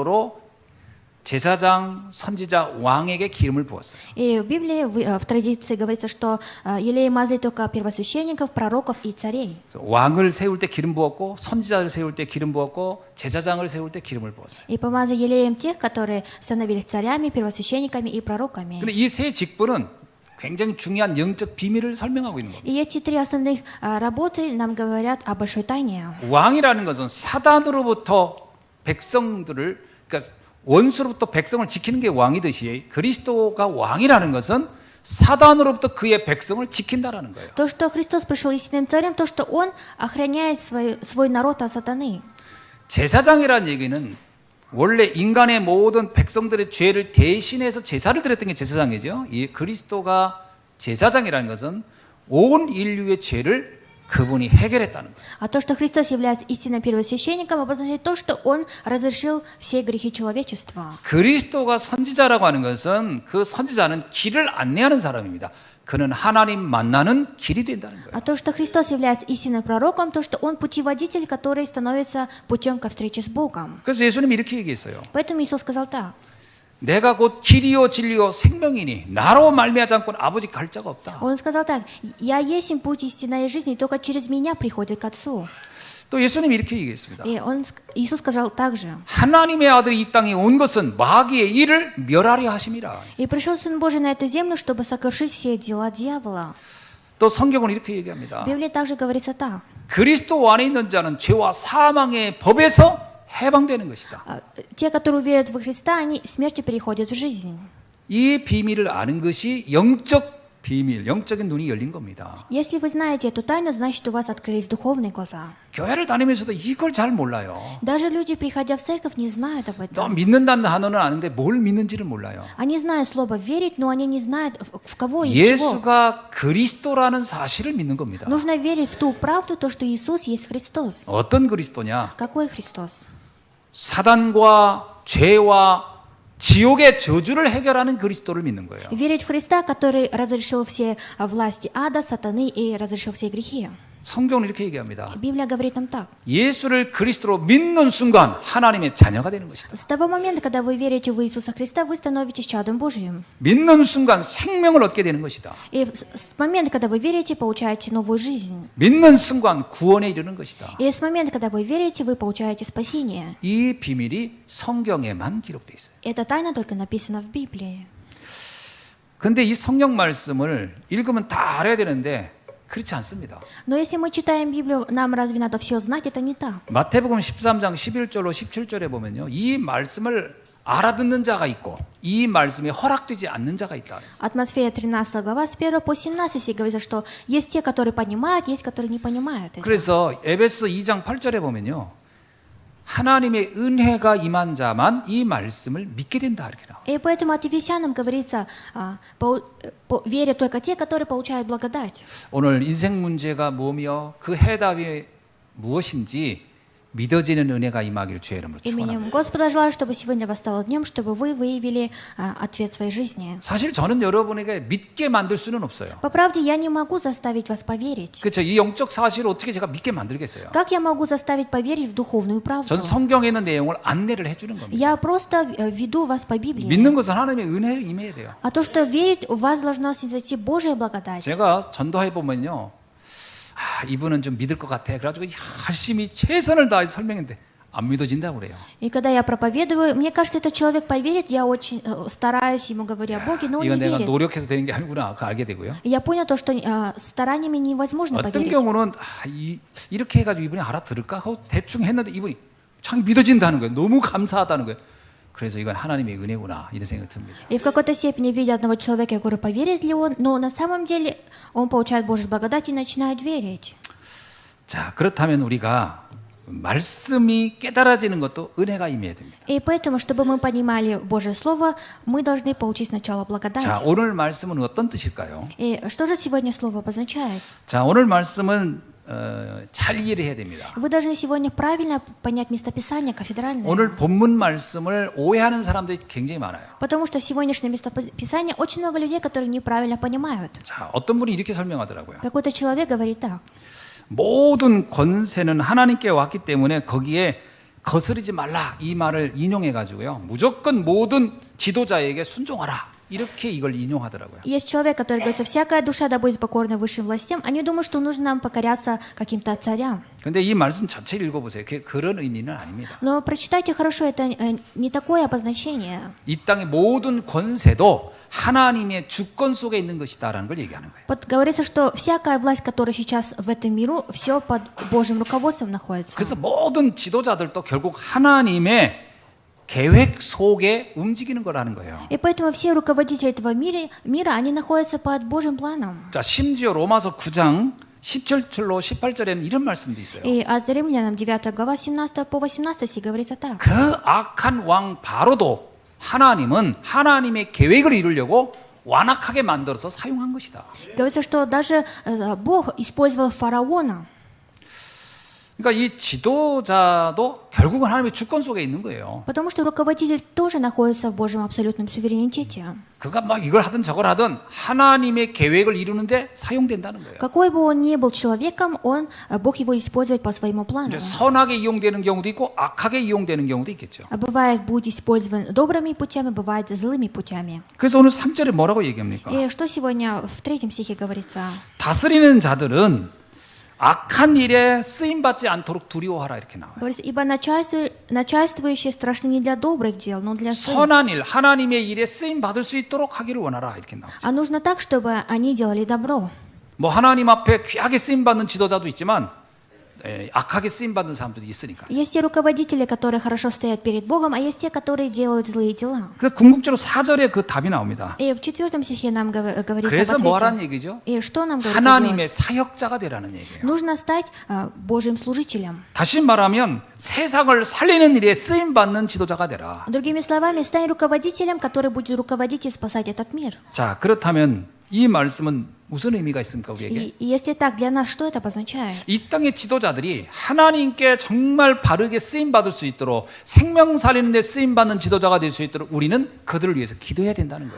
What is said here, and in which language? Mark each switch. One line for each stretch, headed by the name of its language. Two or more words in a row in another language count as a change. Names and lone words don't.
Korean: 성경은 전통적으로 제사장, 선지자, 왕에게 기름을 부었어요.
Russian: И в Библии, в традиции говорится, что елей мазали только первосвященников, пророков и царей.
Korean: 그래서 왕을 세울 때 기름 부었고, 선지자를 세울 때 기름 부었고, 제사장을 세울 때 기름을 부었어요.
Russian: И помазали елеем тех, которые становились царями, первосвященниками и пророками.
Korean: 근데 이 세 직분은 굉장히 중요한 영적 비밀을 설명하고 있는 겁니다.
Russian: И эти три основных работы нам говорят о большой тайне.
Korean: 왕이라는 것은 사단으로부터 백성들을, 그러니까 원수로부터 백성을 지키는 게 왕이듯이 그리스도가 왕이라는 것은 사단으로부터 그의 백성을 지킨다라는 거예요.
Russian: То, что Христос пришел истинным царем, то, что Он охраняет свой народ от сатаны.
Korean: 제사장이라는 얘기는 원래 인간의 모든 백성들의 죄를 대신해서 제사를 드렸던 게 제사장이죠. 이 그리스도가 제사장이라는 것은 온 인류의 죄를 그분이 해결했다는 거예요.
Russian: А то, что Христос является истинным первосвященником, обозначает то, что Он разрешил все грехи человечества.
Korean: 그리스도가 선지자라고 하는 것은 그 선지자는 길을 안내하는 사람입니다. 그는 하나님 만나는 길이 된다는 거예요.
Russian: А то, что Христос является истинным пророком, то, что Он путеводитель, который становится путем ко встрече с Богом.
Korean: 그래서 예수님이 이렇게 얘기했어요.
Russian: Поэтому Иисус сказал так.
Korean: 내가 곧 길이요 진리요 생명이니 나로 말미암지 않고는 아버지 갈 자가 없다.
Russian: Он сказал так. «Я есть путь истинной жизни, только через Меня приходит к Отцу».
Korean: 또 예수님이 이렇게 얘기했습니다.
Russian: И Иисус сказал также.
Korean: 하나님의 아들이 이 땅에 온 것은 마귀의 일을 멸하려 하심이라.
Russian: «И пришел Сын Божий на эту землю, чтобы сокрушить все дела дьявола».
Korean: 또 성경은 이렇게 얘기합니다.
Russian: В Библии также говорится так.
Korean: 그리스도 안에 있는 자는 죄와 사망의 법에서 해방되는 것이다.
Russian: Те, которые верят во Христа, они смертью переходят в жизнь.
Korean: 이 비밀을 아는 것이 영적 비밀, 영적인 눈이 열린 겁니다.
Russian: Если вы знаете эту тайну, значит, у вас открылись духовные глаза.
Korean: 교회를 다니면서도 이걸 잘 몰라요.
Russian: Даже люди, приходя в церковь, не знают об
Korean: 또
Russian: этом.
Korean: 믿는다는 단어는 아는데 뭘 믿는지를 몰라요.
Russian: Они знают слово «верить», но они не знают, в кого и в чего.
Korean: 예수가 그리스도라는 사실을 믿는 겁니다.
Russian: Нужно верить в ту правду, то, что Иисус есть Христос.
Korean: 어떤 그리스도냐?
Russian: Какой Христос?
Korean: 사단과 죄와 지옥의 저주를 해결하는 그리스도를 믿는 거예요.
Russian: Верить в Христа, который разрешил все власти ада, сатаны и разрешил все грехи.
Korean: 성경은 이렇게 얘기합니다.
Russian: Библия говорит нам так.
Korean: 예수를 그리스도로 믿는 순간 하나님의 자녀가 되는 것이다.
Russian: С того момента, когда вы верите в Иисуса Христа, вы становитесь чадом Божьим.
Korean: 믿는 순간 생명을 얻게 되는 것이다.
Russian: И с момента, когда вы верите, получаете новую жизнь.
Korean: 믿는 순간 구원에 이르는 것이다.
Russian: И с момента, когда вы верите, вы получаете спасение.
Korean: 이 비밀이 성경에만 기록되어 있어요.
Russian: Эта тайна только написана в Библии.
Korean: 근데 이 성경 말씀을 읽으면 다 알아야 되는데 그렇지 않습니다.
Russian: Но если мы читаем Библию, нам разве надо все знать? Это не так.
Korean: 마태복음 13장 11절로 17절에 보면요. 이 말씀을 알아듣는 자가 있고 이 말씀이 허락되지 않는 자가 있다.
Russian: От Матфея 13 глава с 1 по 17 говорится, что есть те, которые понимают, есть, которые не понимают это.
Korean: 그래서 에베소 2장 8절에 보면요. 하나님의 은혜가 임한 자만 이 말씀을 믿게 된다 이렇게 나와요.
Russian: И поэтому от Ефесянам говорится, верят только те, которые получают благодать.
Korean: 오늘 인생 문제가 뭐며 그 해답이 무엇인지 믿어지는 은혜가 임하기를 주의 이름으로 축원합니다.
Russian: Именем Господа желаю, чтобы сегодня восстало днем, чтобы вы выявили ответ своей жизни.
Korean: 사실 저는 여러분에게 믿게 만들 수는 없어요.
Russian: По правде, я не могу заставить вас поверить.
Korean: 그렇죠. 이 영적 사실을 어떻게 제가 믿게 만들겠어요?
Russian: Как я могу заставить поверить в духовную правду?
Korean: 전 성경에 있는 내용을 안내를 해주는 겁니다.
Russian: Я просто веду вас по Библии.
Korean: 믿는 것은 하나님의 은혜를 임해야 돼요.
Russian: А то, что верить, у вас должна снизойти Божья благодать.
Korean: 제가 전도해 보면요, 이분은 좀 믿을 것 같아. 그래가지고 열심히 최선을 다해 설명했는데 안 믿어진다고 그래요.
Russian: И когда я проповедую, мне кажется, этот человек поверит, я очень стараюсь ему говорю о Боге, но он
Korean: 이건
Russian: не
Korean: 내가
Russian: верит.
Korean: 노력해서 되는 게 아니구나. 그거 알게 되고요.
Russian: И я понял то, что стараниями невозможно
Korean: 어떤
Russian: поверить.
Korean: 경우는 이렇게 해가지고 이분이 알아들을까 하고 대충 했는데 이분이 참 믿어진다는 거예요. 너무 감사하다는 거예요. 그래서 이건 하나님의 은혜구나 이런 생각이 듭니다.
Russian: И в какой-то степени видя одного человека, я говорю, поверит ли он, но на самом деле он получает Божью благодать и начинает верить.
Korean: 자, 그렇다면 우리가 말씀이 깨달아지는 것도 은혜가 임해야 됩니다.
Russian: И поэтому, чтобы мы понимали Божье Слово, мы должны получить сначала благодать.
Korean: 자, 오늘 말씀은 어떤 뜻일까요?
Russian: И что же сегодня Слово обозначает?
Korean: 자, 오늘 말씀은 잘 이해를 해야 됩니다.
Russian: Вы должны сегодня правильно понять местописание кафедральное.
Korean: 오늘 본문 말씀을 오해하는 사람들이 굉장히 많아요.
Russian: Потому что сегодняшнее местописание очень много людей, которые неправильно понимают.
Korean: 자, 어떤 분이 이렇게 설명하더라고요.
Russian: Какой-то человек говорит так.
Korean: 모든 권세는 하나님께 왔기 때문에 거기에 거스르지 말라 이 말을 인용해 가지고요. 무조건 모든 지도자에게 순종하라. 이렇게 이걸 인용하더라고요.
Russian: Есть человек, который говорит, всякая душа да будет покорна высшим властям. Они думают, что нужно нам покоряться каким-то царям.
Korean: 근데 이 말씀 전체를 읽어보세요. 그런 의미는 아닙니다.
Russian: Но прочитайте хорошо, это не такое обозначение.
Korean: 이 땅의 모든 권세도 하나님의 주권 속에 있는 것이다라는 걸 얘기하는 거예요.
Russian: Говорится, что всякая власть, которая сейчас в этом миру, все под Божьим руководством находится.
Korean: 그래서 모든 지도자들도 결국 하나님의 계획 속에 움직이는 거라는 거예요.
Russian: И поэтому все руководители этого мира, они находятся под Божьим планом.
Korean: 자, 심지어 로마서 9장 17절로 18절에는 이런 말씀도 있어요.
Russian: И от Римлянам 9 глава 17 по 18 стих говорится так.
Korean: 그 악한 왕 바로도 하나님은 하나님의 계획을 이루려고 완악하게 만들어서 사용한 것이다.
Russian: Говорится, что даже Бог использовал фараона.
Korean: 그러니까 이 지도자도 결국은 하나님의 주권 속에 있는 거예요.
Russian: Потому что руководитель тоже находится в Божьем абсолютном суверенитете.
Korean: 그가 막 이걸 하든 저걸 하든 하나님의 계획을 이루는데 사용된다는 거예요.
Russian: Какой бы он ни был человеком, Бог его использует по своему плану.
Korean: 이제 선하게 이용되는 경우도 있고 악하게 이용되는 경우도 있겠죠.
Russian: А бывает, будет использован добрыми путями, бывает злыми путями.
Korean: 그래서 오늘 3절에 뭐라고 얘기합니까?
Russian: И что сегодня в 3 стихе говорится?
Korean: 다스리는 자들은 악한 일에 쓰임 받지 않도록 두려워하라 이렇게 나와요.
Russian: Говорится, ибо начальствующие страшны не для добрых дел, но для злых.
Korean: 선한 일, 하나님의 일에 쓰임 받을 수 있도록 하기를 원하라 이렇게 나와요.
Russian: А нужно так, чтобы они делали добро.
Korean: 뭐 하나님 앞에 귀하게 쓰임 받는 지도자도 있지만 악하게 쓰임 받는 사람들이 있으니까.
Russian: Есть те руководители, которые хорошо стоят перед Богом, а есть те, которые делают злые дела.
Korean: 그래서 궁극적으로 4절에 그 답이 나옵니다.
Russian: И в 4 стихе нам говорится
Korean: 그래서
Russian: об
Korean: 뭐
Russian: ответе.
Korean: 하라는 얘기죠?
Russian: И что нам говорится
Korean: 하나님의
Russian: делать?
Korean: 사역자가 되라는 얘기예요.
Russian: Нужно стать Божьим служителем.
Korean: 다시 말하면 세상을 살리는 일에 쓰임 받는 지도자가 되라.
Russian: Другими словами, стань руководителем, который будет руководить и спасать этот мир.
Korean: 자, 그렇다면 이 말씀은 무슨 의미가 있습니까, 우리에게?
Russian: И если так, для нас что это обозначает?
Korean: 이 땅의 지도자들이 하나님께 정말 바르게 쓰임 받을 수 있도록 생명 살리는 데 쓰임 받는 지도자가 될 수 있도록 우리는 그들을 위해서 기도해야 된다는 거예요.